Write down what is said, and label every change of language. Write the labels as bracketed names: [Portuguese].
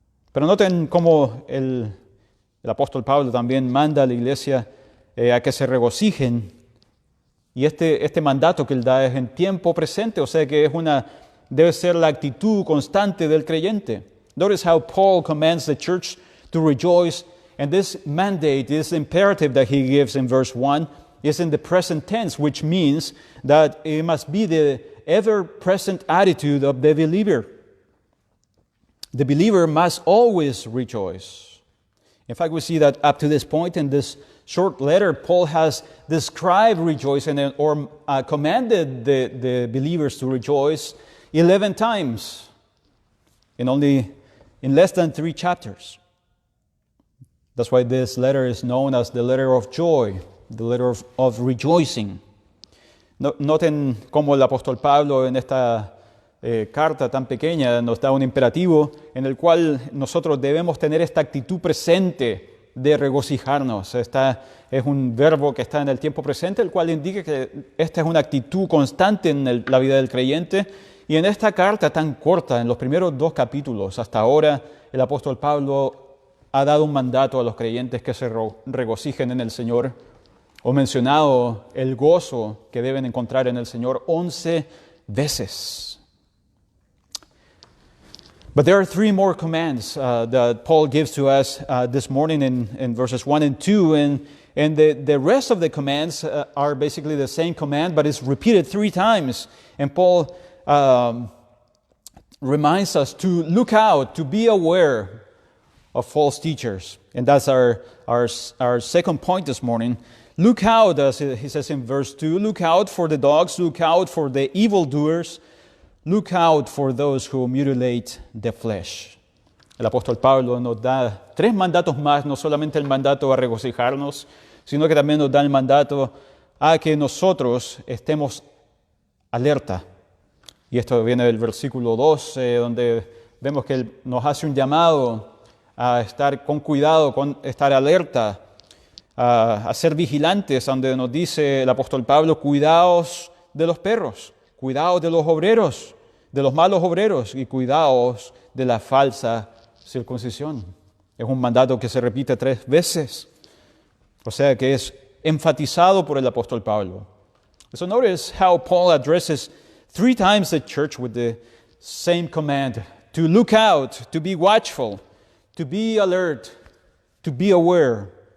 [Spanish] Pero noten cómo el apóstol Pablo también manda a la iglesia a que se regocijen. Y este mandato que él da es en tiempo presente, o sea que debe ser la actitud constante del creyente. [English] Notice how Paul commands the church to rejoice. And this mandate, this imperative that he gives in verse 1 is in the present tense, which means that it must be the ever-present attitude of the believer. The believer must always rejoice. In fact, we see that up to this point in this short letter, Paul has described rejoicing or commanded the believers to rejoice 11 times in less than 3 chapters. That's why this letter is known as the letter of joy, the letter of rejoicing. [Spanish] Noten cómo el apóstol Pablo en esta carta tan pequeña nos da un imperativo en el cual nosotros debemos tener esta actitud presente de regocijarnos. Es un verbo que está en el tiempo presente, el cual indica que esta es una actitud constante en la vida del creyente. Y en esta carta tan corta, en los primeros 2 capítulos, hasta ahora, el apóstol Pablo ha dado un mandato a los creyentes que se regocijen en el Señor, o mencionado el gozo que deben encontrar en el Señor 11 veces. [English] But there are 3 more commands that Paul gives to us this morning in verses 1 and 2, and the rest of the commands are basically the same command, but it's repeated 3 times. And Paul reminds us to look out, to be aware of false teachers. And that's our second point this morning. Look out, as he says in verse 2, look out for the dogs, look out for the evildoers, look out for those who mutilate the flesh. [Spanish] El apóstol Pablo nos da 3 mandatos más, no solamente el mandato a regocijarnos, sino que también nos da el mandato a que nosotros estemos alerta. Y esto viene del versículo 12, donde vemos que él nos hace un llamado a estar con cuidado, con estar alerta, a ser vigilantes, donde nos dice el apóstol Pablo, cuidaos de los perros, cuidaos de los obreros, de los malos obreros, y cuidaos de la falsa circuncisión. Es un mandato que se repite 3 veces, o sea que es enfatizado por el apóstol Pablo. [English] So notice how Paul addresses 3 times the church with the same command, to look out, to be watchful, to be alert, to be aware.